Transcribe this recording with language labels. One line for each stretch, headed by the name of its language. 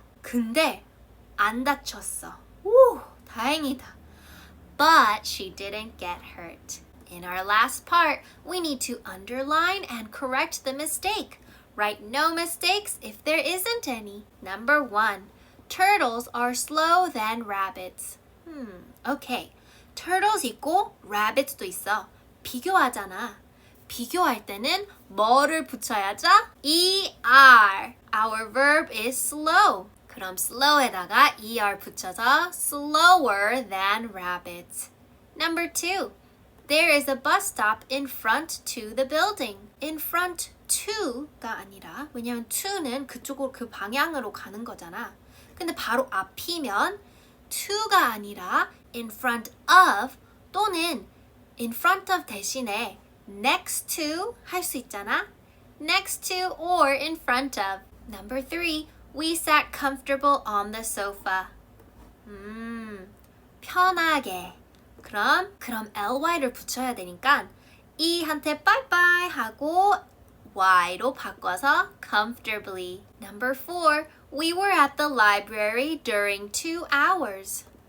Korean: 근데 안 다쳤어. 우, 다행이다.
English: But she didn't get hurt. In our last part, we need to underline and correct the mistake. Write no mistakes if there isn't any. Number 1, turtles are slow than rabbits. Okay.
Korean: turtles 있고 rabbits도 있어. 비교하잖아. 비교할 때는 뭐를 붙여야죠?
English: er. Our verb is slow.
Korean: 그럼
English: slow에다가 er
Korean: 붙여서
English: slower than rabbits. Number 2, there is a bus stop in front to the building. In front to
Korean: 가 아니라, 왜냐면 to는 그쪽으로 그 방향으로 가는 거잖아. 근데 바로 앞이면 to가 아니라 in front of 또는 in front of 대신에 next to 할 수 있잖아.
English: next to or in front of. Number 3, we sat comfortable on the sofa.
Korean: 편하게. 그럼 ly를 붙여야 되니까 이한테 빠이빠이 하고 Y로 바꿔서
English: comfortably. Number 4. We were at the library during 2 hours.